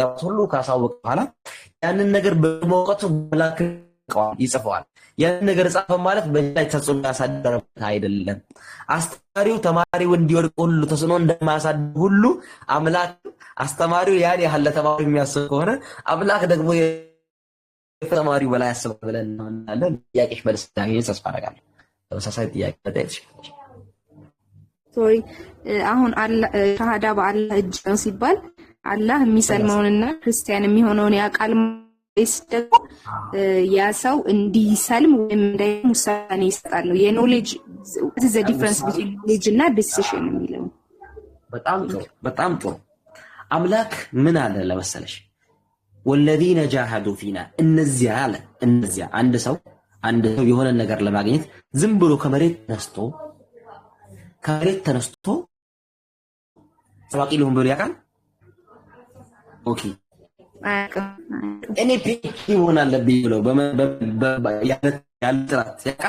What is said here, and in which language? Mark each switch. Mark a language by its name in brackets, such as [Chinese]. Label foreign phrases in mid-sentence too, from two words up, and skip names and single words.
[Amharic] ሁሉ ካሳወቀ በኋላ ያንን ነገር በመውቀቱ አምላክ ይጽፈዋል። ያንን ነገር ጻፈ ማለት በላይ ተጽዕኖ ያሳደረበት አይደለም። አስተማሪው ተማሪው እንዲወድቅ ሁሉ ተጽዕኖ እንደማያሳድር ሁሉ አምላክ አስተማሪው ያን ያህል ለተማሪው የሚያስብ ከሆነ አምላክ ደግሞ የተማሪው በላይ ያስባል ብለን እናምናለን። ጥያቄሽ መልስ ታገኝ ተስፋ አደርጋለሁ። ተመሳሳይ ጥያቄ ተጠይቀሽ ሶሪ አሁን አላህ ሻሃዳ በአላህ እጅ ነው ሲባል አላህ የሚሰልመውንና ክርስቲያን የሚሆነውን ያቃል ወይስ ደግሞ ያ ሰው እንዲሰልም ወይም እንዳይሰልም ውሳኔ ይሰጣል ነው? [English] የኖሌጅ what is the difference between knowledge እና decision የሚለው? [Amharic] በጣም ጥሩ አምላክ ምን አለ ለመሰለሽ [Arabic] والذين جاهدوا فينا [Amharic] እነዚያ አንድ ሰው የሆነ ነገር ለማግኘት ዝም ብሎ ከመሬት ተነስቶ ሰዋቂ ሊሆን ብሎ ያውቃል? ኦኬ እኔ ፒኤችዲ መሆን አለብኝ ብሎ ያለ ጥራት ያውቃል?